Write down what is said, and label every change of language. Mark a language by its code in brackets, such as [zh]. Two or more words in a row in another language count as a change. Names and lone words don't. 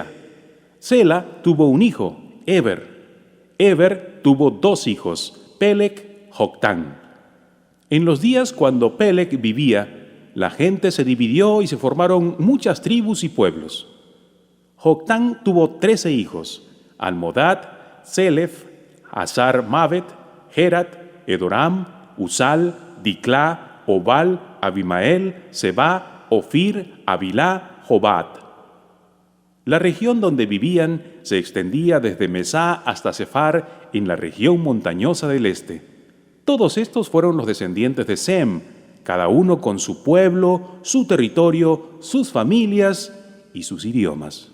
[es] Sela tuvo un hijo, Eber. Eber tuvo 2 hijos, Peleg, Joctán. En los días cuando Peleg vivía, la gente se dividió y se formaron muchas tribus y pueblos. Joctán tuvo 13 hijos: Almodad, Selef, Hazar Mavet, Gerat, Edoram, Usal, Diclá, Obal, Abimael, Seba, Ofir, Avilá, Jobat. La región donde vivían se extendía desde Mesá hasta Sefar en la región montañosa del este. Todos estos fueron los descendientes de Sem, cada uno con su pueblo, su territorio, sus familias y sus idiomas.